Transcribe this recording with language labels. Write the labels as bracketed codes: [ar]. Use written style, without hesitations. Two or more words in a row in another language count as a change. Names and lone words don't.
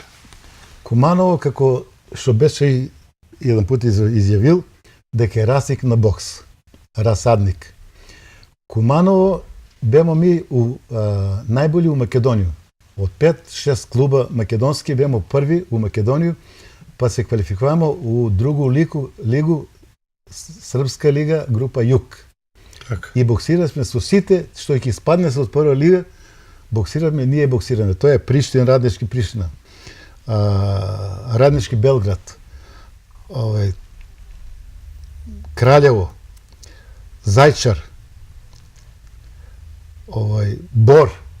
[mk] Куманово, како што беше еден пат изјавил, дека е расник на бокс, расадник. [sr] Куманово бемо ми најболи у Македонија. Од 5-6 клуба македонски бемо први у Македонија, па се квалификуваме у другу лигу, Српска лига, група Југ. [mk] Так. И боксиравме со сите што ќе спадне се од прва лига, боксиравме, ние боксираме. Тоа е Приштина, Раднички Приштина, Раднички Белград, Краљево, Зајчар, Бор.